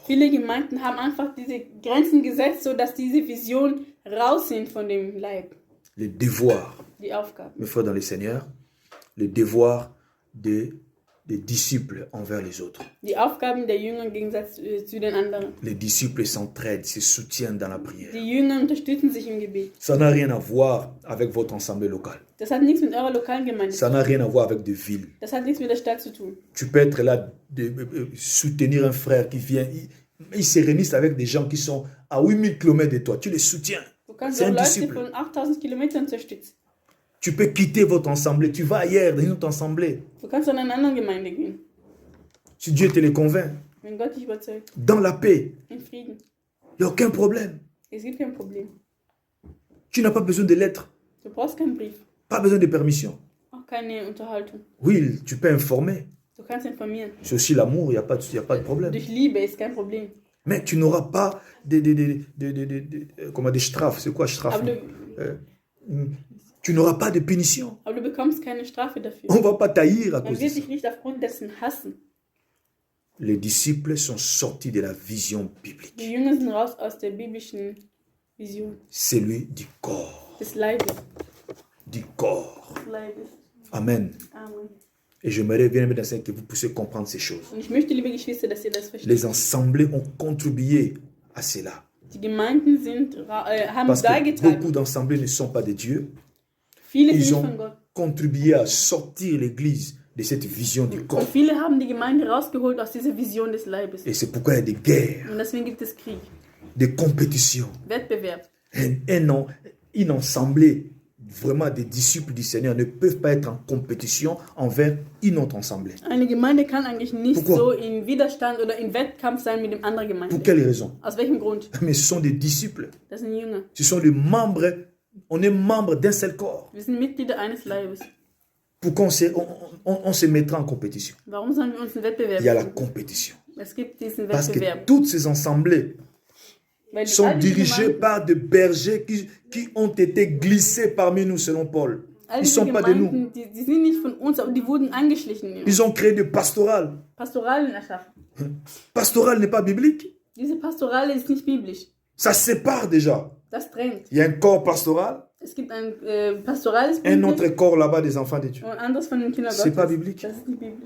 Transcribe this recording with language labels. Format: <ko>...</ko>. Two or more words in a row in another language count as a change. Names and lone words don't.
<de>Viele Gemeinden haben einfach diese Grenzen gesetzt, sodass diese Vision raus sind von dem Leib.</de> <fr>Le devoir,</fr> <de>Die Aufgaben.</de> <fr>mes frères dans le Seigneur, le devoir des disciples envers les autres.</fr> <de>Die Aufgaben der Jünger im Gegensatz zu den anderen.</de> <fr>Les disciples s'entraident, se soutiennent dans la prière.</fr> <de>Die Jünger unterstützen sich im Gebet.</de> <fr>Ça n'a rien à voir avec votre assemblée locale.</fr> <de>Das hat nichts mit eurer lokalen Gemeinde zu</de> <fr>Ça</fr> <de>tun.</de> <fr>n'a rien à voir avec des villes.</fr> <de>Das hat nichts mit der Stadt zu tun.</de> <fr>Tu peux être là, soutenir un frère qui vient, il se réunissent avec des gens qui sont à 8000 km de toi. Tu les soutiens.</fr> <de>Du kannst</de> <fr>C'est</fr> <de>auch</de> <fr>un</fr> <de>Leute</de> <fr>disciple.</fr> <de>von 8000 Kilometern unterstützen.</de> <fr>Tu peux quitter votre assemblée. Tu vas ailleurs, dans une autre assemblée.</fr> <de>Du kannst in eine andere Gemeinde gehen,</de> <fr>Si Dieu te les convainc.</fr> <de>wenn Gott dich überzeugt.</de> <fr>Dans la paix.</fr> <de>In Frieden.</de> <fr>Il n'y a aucun problème.</fr> <de>Es gibt kein Problem.</de> <fr>Tu n'as pas besoin de lettres.</fr> <de>Du brauchst keinen Brief,</de> <fr>Pas besoin de permission.</fr> <de>auch keine Unterhaltung.</de> <fr>Oui, tu peux informer.</fr> <de>Du kannst informieren.</de> <fr>C'est aussi l'amour, il n'y a pas de problème.</fr> <de>Durch Liebe ist kein Problem.</de> <fr>Mais tu n'auras pas comment des strafes. C'est quoi straf?</fr> <de>Aber</de> <fr>Tu n'auras pas de punition.</fr> <de>du bekommst keine Strafe dafür.</de> <fr>On ne va pas taillir à</fr> <de>Man</de> <fr>cause de</fr> <de>wird</de> <fr>ça.</fr> <de>dich nicht aufgrund dessen hassen.</de> <fr>Les disciples sont sortis de la vision</fr> <de>Die</de> <fr>biblique.</fr> <de>Jünger sind raus aus der biblischen Vision</de> <fr>Celui du corps.</fr> <de>des Leibes.</de> <fr>Du corps.</fr> <de>Des Leibes. Amen. Amen.</de> <fr>Et j'aimerais bien que vous puissiez comprendre ces choses.</fr> <de>Und ich möchte, liebe Geschwister, dass ihr das versteht.</de> <fr>Les assemblées ont contribué à cela.</fr> <de>Die Gemeinden haben</de> <fr>Parce que</fr> <de>beigetragen.</de> <fr>beaucoup d'assemblées ne sont pas de Dieu.</fr> <de>Viele</de> <fr>Ils</fr> <de>sind</de> <fr>ont</fr> <de>von Gott.</de> <fr>contribué à sortir l'Église de cette vision du corps.</fr> <de>Und viele haben die Gemeinde rausgeholt aus dieser Vision des Leibes.</de> <fr>Et c'est pourquoi il y a des guerres,</fr> <de>Und deswegen gibt es Krieg,</de> <fr>des compétitions.</fr> <de>Wettbewerb.</de> <fr>Une assemblée, vraiment des disciples du Seigneur, ne peuvent pas être en compétition envers une autre assemblée.</fr> <de>Eine Gemeinde kann eigentlich nicht</de> <fr>Pourquoi?</fr> <de>so in Widerstand oder in Wettkampf sein mit dem anderen</de> <fr>Pour</fr> <de>Gemeinde.</de> <fr>quelle raison?</fr> <de>Aus welchem Grund?</de> <fr>Mais ce sont des disciples.</fr> <de>Das sind Jünger.</de> <fr>Ce sont les membres. On est membre d'un seul corps.</fr> <de>Wir sind Mitglieder eines Leibes.</de> <fr>Pourquoi on se mettra en compétition?</fr> <de>Warum sollen wir uns einen Wettbewerb</de> <fr>Il y a la</fr> <de>suchen?</de> <fr>compétition.</fr> <de>Es gibt diesen</de> <fr>Parce que</fr> <de>Wettbewerb.</de> <fr>toutes ces assemblées</fr> <de>Weil</de> <fr>sont</fr> <de>all diese</de> <fr>dirigées</fr> <de>Gemeinden,</de> <fr>par des bergers qui ont été glissés parmi nous, selon Paul.</fr> <de>all</de> <fr>Ils ne</fr> <de>diese</de> <fr>sont pas de nous.</fr> <de>Gemeinden, die sind nicht von uns, aber die wurden angeschlichen.</de> <fr>Ils ont créé des pastorales.</fr> <de>Pastoralen erschaffen.</de> <fr>Pastoral n'est pas biblique.</fr> <de>Diese Pastorale ist nicht biblisch.</de> <fr>Ça sépare déjà.</fr> <de>Das trennt.</de> <fr>Il y a un corps pastoral,</fr> <de>Es gibt ein pastorales</de> <fr>un</fr> <de>Bild</de> <fr>autre corps là-bas des enfants de Dieu.</fr> <de>und ein anderes von den Kindern</de> <fr>C'est pas</fr> <de>Gottes.</de> <fr>biblique.</fr> <de>Das ist nicht biblisch.</de>